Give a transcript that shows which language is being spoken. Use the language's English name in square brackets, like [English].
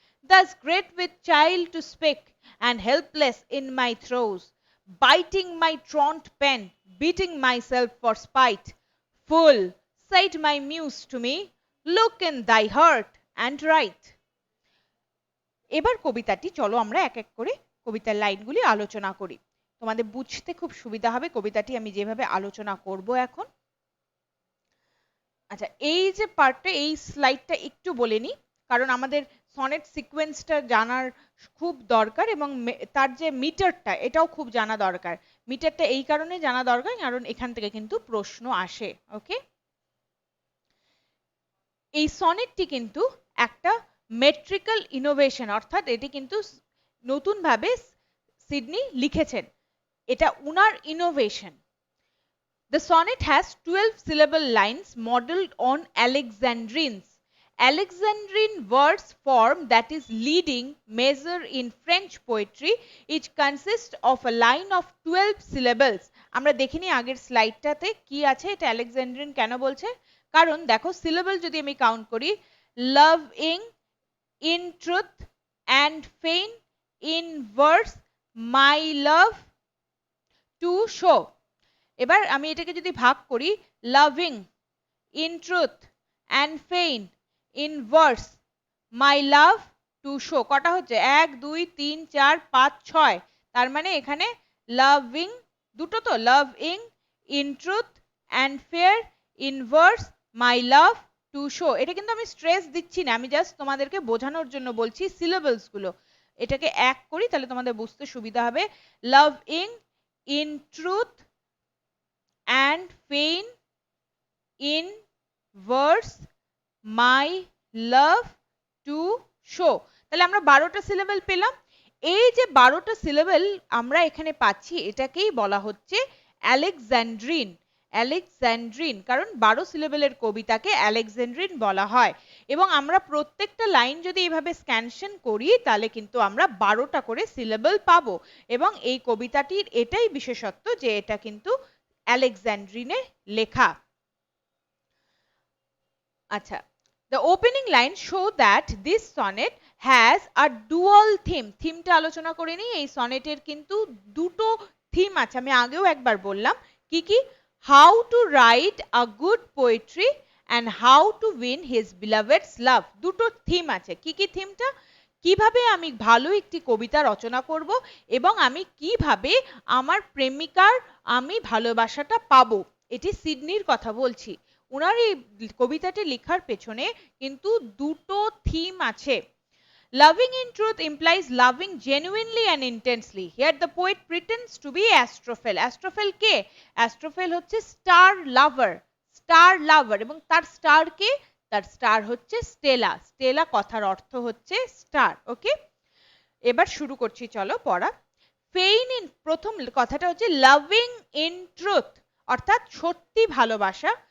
[English] Thus great with child to speak, and helpless in my throes, biting my truant pen, beating myself for spite. Fool, said my muse to me, look in thy heart and write. [Bangla] এবার কবিতাটি চলো আমরা এক এক করে কবিতার লাইনগুলি আলোচনা করি, তোমাদের বুঝতে খুব সুবিধা হবে কবিতাটি আমি যেভাবে আলোচনা করব এখন। আচ্ছা, এই যে পার্টটা, এই স্লাইডটা একটু বলে নিই, কারণ আমাদের সনেট সিকোয়েন্সটা জানার খুব দরকার, এবং তার যে মিটারটা এটাও খুব জানা দরকার। মিটারটা এই কারণে জানা দরকার কারণ এখান থেকে কিন্তু প্রশ্ন আসে। ওকে, এই সনেটটি কিন্তু একটা মেট্রিক্যাল ইনোভেশন, অর্থাৎ এটি কিন্তু নতুনভাবে সিডনি লিখেছেন, এটা উনার innovation. [English] The sonnet has 12 syllable lines modeled on Alexandrines. Alexandrine verse form that is leading measure in French poetry. It consists of a line of 12 syllables. [Bangla] আমরা দেখিনি আগের স্লাইডটাতে কি আছে, এটা আলেকজান্ড্রিন কেন বলছে, কারণ দেখো সিলেবল যদি আমি কাউন্ট করি, [English] loving, in truth and fain, in verse, my love to show. [Bangla] এবার আমি এটাকে যদি ভাগ করি, [English] loving, in truth and fain, in verse, my love to show, [Bangla] কটা হচ্ছে? [English] 1 2 3 4 5 6, [Bangla] তার মানে এখানে [English] loving [Bangla] দুটো, তো [English] Loving, in truth and fair, in verse, my love to show. [Bangla] এটা কিন্তু আমি স্ট্রেস দিচ্ছি না, আমি জাস্ট তোমাদেরকে বোঝানোর জন্য বলছি সিলেবলস গুলো। এটাকে এক করি তাহলে তোমাদের বুঝতে সুবিধা হবে। [English] Loving, in truth and fain, in verse, my love to show. [Bangla] তাহলে আমরা 12টা সিলেবল পেলাম। এই যে 12টা সিলেবল আমরা এখানে পাচ্ছি, এটাকেই বলা হচ্ছে আলেকজান্ড্রিন। আলেকজান্ড্রিন, কারণ 12 সিলেবলের কবিতাকে আলেকজান্ড্রিন বলা হয়। এবং আমরা প্রত্যেকটা লাইন যদি এইভাবে স্ক্যানশন করি তাহলে কিন্তু আমরা 12টা করে সিলেবল পাবো। এবং এই কবিতাটির এটাই বিশেষত্ব যে এটা কিন্তু আলেকজান্ড্রিনে লেখা। আচ্ছা, [English] The opening lines show that this sonnet has a dual theme. [Bangla] থিমটা আলোচনা করে নিই। এই সনেটের কিন্তু দুটো থিম আছে, আমি আগেও একবার বললাম। কি কি? [English] How to write a good poetry and how to win his beloved's love. [Bangla] দুটো থিম আছে। কি কি থিমটা? কিভাবে আমি ভালো একটি কবিতা রচনা করব এবং আমি কিভাবে আমার প্রেমিকার আমি ভালোবাসাটা পাবো। এটি সিডনির কথা বলছি। ওনার এই কবিতাটি লেখার পেছনে কিন্তু দুটো থিম আছে। [English] Loving in truth implies loving genuinely and intensely. Here the poet pretends to be Astrophel. [Bangla] Astrophel K? Astrophel হচ্ছে স্টার লাভার। স্টার লাভার এবং তার স্টার কে? তার স্টার হচ্ছে স্টেলা। স্টেলা কথার অর্থ হচ্ছে স্টার। ওকে, এবার শুরু করছি, চলো পড়া। ফেইন ইন, প্রথম কথাটা হচ্ছে লাভিং ইন ট্রুথ, অর্থাৎ সত্যি ভালোবাসা।